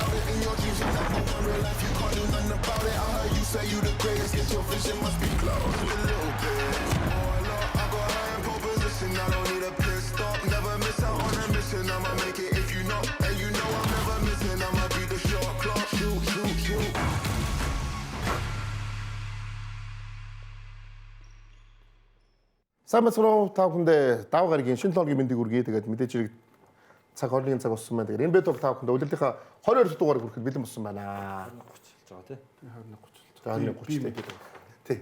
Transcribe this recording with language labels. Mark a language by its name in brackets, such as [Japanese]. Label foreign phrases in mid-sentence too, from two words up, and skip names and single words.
[English] In your dreams, you never want real life, you can't do nothing about it. I heard you say you the greatest, get your vision must be close a little bit. Oh, I know I got high in pole position, I don't need a pit stop. Never miss out on a mission, I'ma make it if you know. And you know I'm never missing, I'ma be the shot clock. Shoot, shoot, shoot. [Mongolian] Сайн бацруу та бүхэндээ даваа гарагийн шинэ технологийн мэндийг хүргэе. Тэгээд мэдээж хэрэг цаг хорлын цаг болсон байна. Тэгээд Рембет бол та бүхэндээ удирдлагынхаа 22 дугаар хүрэхэд бэлэн болсон байна. 21:30 болж байгаа тий.